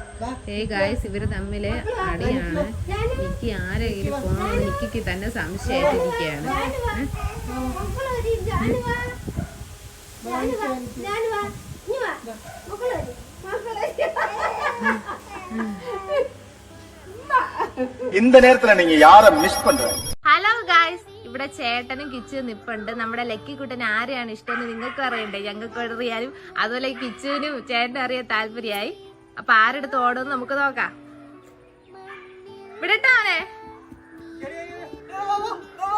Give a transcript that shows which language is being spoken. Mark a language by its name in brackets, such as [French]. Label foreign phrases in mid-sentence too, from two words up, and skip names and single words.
[Malayalam] ഗായ്സ്, ഇവര് തമ്മില് അടിയാണ്. എനിക്ക് ആരെങ്കിലും പോകണമെന്ന് എനിക്ക് തന്നെ സംശയമായിട്ടിരിക്കുകയാണ്. [Tamil] இந்த நேரத்துல நீங்க யார மிஸ் பண்றீங்க? [English] hello guys, [Malayalam] ഇവിടെ ചേട്ടനും കിച്ചു നിപ്പുണ്ട്. നമ്മുടെ ലക്കിക്കുട്ടന് ആരെയാണ് ഇഷ്ടമെന്ന് നിങ്ങൾക്ക് അറിയണ്ടേ? ഞങ്ങൾക്ക് അറിയാനും അതുപോലെ കിച്ചുവിനും ചേട്ടനും അറിയാൻ താല്പര്യമായി. അപ്പൊ ആരെടുത്ത് ഓടുമെന്ന് നമുക്ക് നോക്കാം. വിടട്ടാനെ